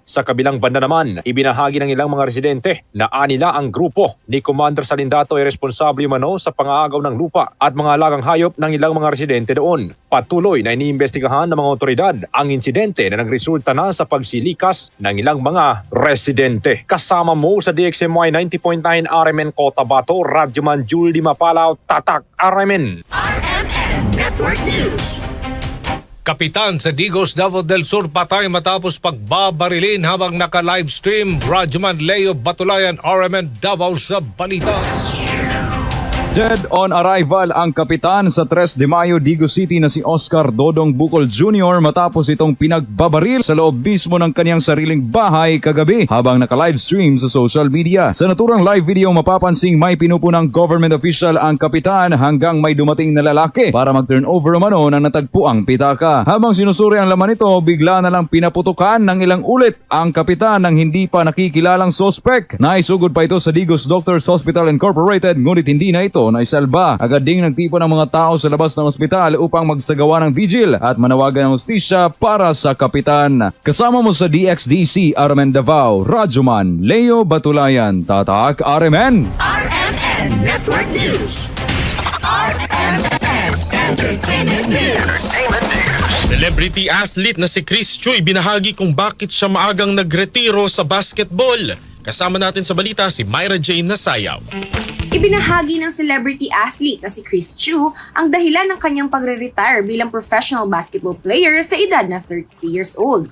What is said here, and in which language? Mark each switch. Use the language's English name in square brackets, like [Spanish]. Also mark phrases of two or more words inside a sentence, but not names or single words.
[Filipino] Sa kabilang banda naman, ibinahagi ng ilang mga residente na anila ang grupo ni Commander Salindato ay responsable umano sa pangagaw ng lupa at mga alagang hayop ng ilang mga residente doon. Patuloy na iniimbestigahan ng mga otoridad ang insidente na nagresulta na sa pagsilikas ng ilang mga residente. Kasama mo sa DXMY 90.9 RMN Cotabato, Radyoman Julie Mapalaw, Tatak RMN. RMN Network News. Kapitan sa Digos, Davao del Sur patay matapos pagbabarilin habang naka-livestream. Radyoman Leo Batulayan, RMN Davao sa balita. Dead on arrival ang kapitan sa 3 de Mayo, Digos City na si Oscar Dodong Bukol Jr. matapos itong pinagbabaril sa loob mismo ng kanyang sariling bahay kagabi habang naka-livestream sa [English] social media. [Filipino] Sa naturang live video mapapansing may pinupunang [English] government official [Filipino] ang kapitan hanggang may dumating na lalaki para mag- [English] turn over [Filipino] umano ng natagpuang pitaka. Habang sinusuri ang laman nito, bigla na lang pinaputukan ng ilang ulit ang kapitan ng hindi pa nakikilalang sospek. Naisugod pa ito sa Digos Doctors Hospital Incorporated ngunit hindi na ito naisalba. Agad ding nagtipon ng mga tao sa labas ng ospital upang magsagawa ng vigil at manawagan ng hustisya para sa kapitan. Kasama mo sa DXDC RMN Davao, Radyoman Leo Batulayan, Tatak RMN. RMN Network News. RMN Entertainment News. [English] Celebrity athlete [Filipino] na si Chris Chuy binahagi kung bakit siya maagang nagretiro sa basketball. Kasama natin sa balita si Myra Jane Nasayaw. Ibinahagi ng [English] celebrity athlete [Filipino] na si Chris Chu ang dahilan ng kanyang pagre-retire bilang [English] professional basketball player [Filipino] sa edad na 33 [English] years old.